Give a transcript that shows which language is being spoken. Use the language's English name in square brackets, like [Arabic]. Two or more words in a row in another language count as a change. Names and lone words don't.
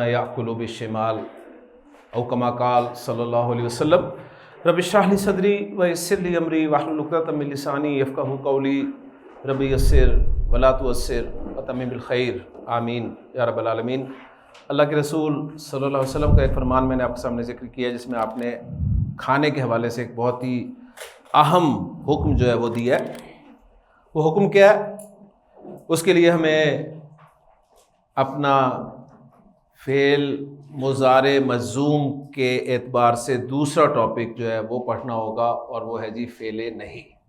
[Arabic] يأكل بالشمال أو كما قال صلى الله عليه وسلم رب اشرح لي صدري ويسر لي أمري واحلل عقدة من لساني يفقهوا قولي رب يسر ولا تعسر وتمم بالخير آمين يا رب العالمين. [Hindi] अल्लाह के रसूल [Arabic] صلى الله عليه وسلم [Hindi] का एक फ़रमान मैंने आपके सामने ज़िक्र किया, जिसमें आपने खाने के हवाले से एक बहुत ही अहम हुक्म जो है वो दिया है। वो हुक्म क्या है? उसके लिए हमें अपना फ़ेल मुज़ारे मज़ूम के एतबार से दूसरा टॉपिक जो है वो पढ़ना होगा, और वो है जी फ़ेल नहीं।